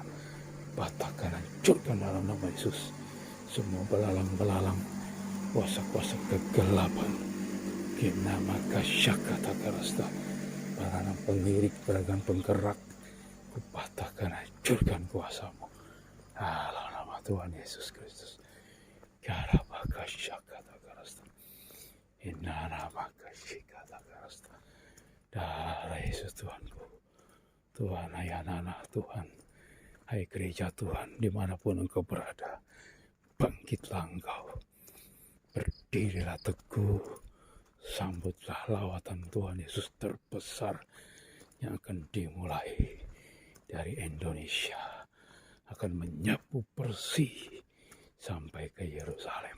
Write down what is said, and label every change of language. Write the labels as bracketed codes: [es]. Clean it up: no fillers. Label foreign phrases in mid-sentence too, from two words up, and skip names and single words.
[id] Patahkan, hancurkan dalam nama Yesus semua belalang-belalang, kuasa-kuasa kegelapan. Kina maka syakatakarasta. Belalang pengirik, belalang penggerak. Kupatahkan, hancurkan kuasamu. Dalam nama Tuhan Yesus Kristus. Kara maka syakatakarasta. Hinara maka syakatakarasta. Darah Yesus Tuhanku. Tuhan, hai anak-anak Tuhan. Hai gereja Tuhan, dimanapun engkau berada, bangkitlah engkau, berdirilah teguh, sambutlah lawatan Tuhan Yesus terbesar yang akan dimulai dari Indonesia, akan menyapu bersih sampai ke Yerusalem.